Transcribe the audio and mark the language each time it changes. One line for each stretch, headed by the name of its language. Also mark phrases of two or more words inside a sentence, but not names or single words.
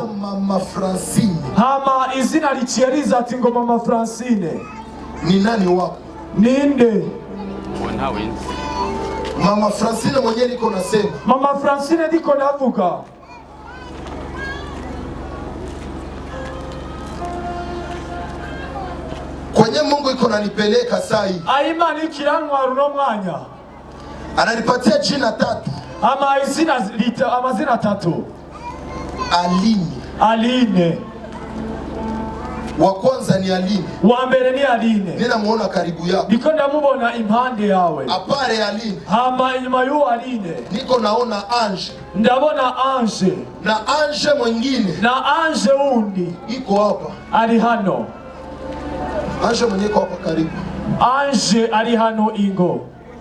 Swahili: Mama Francine.
Rundi: Hama izina rikiyeriza ati ngo Mama Francine.
Swahili: Ni nani wako?
Rundi: Ninde? Ntawe nzi.
Swahili: Mama Francine mwenye niko nasema.
Rundi: Mama Francine ndiko navuga.
Swahili: Kwenye Mungu iko nanipeleka sai.
Rundi: Imana ikirantwara uno mwanya.
Swahili: Ananipatia jina tatu.
Rundi: Amazina tatu.
Swahili: Aline.
Rundi: Aline.
Swahili: Wa kwanza ni Aline.
Rundi: Wa mbere ni Aline.
Swahili: Ninamuona karibu yako.
Rundi: Niko ndamubona impande yawe.
Swahili: Apare Aline.
Rundi: Hama inyuma y'uwo Aline.
Swahili: Niko naona Ange.
Rundi: Ndabona Ange.
Swahili: Na Ange mwingine.
Rundi: Na Ange undi.
Swahili: Iko hapa.
Rundi: Ari hano.
Swahili: Ange mwenye iko hapa karibu.
Rundi: Ange ari hano ingo.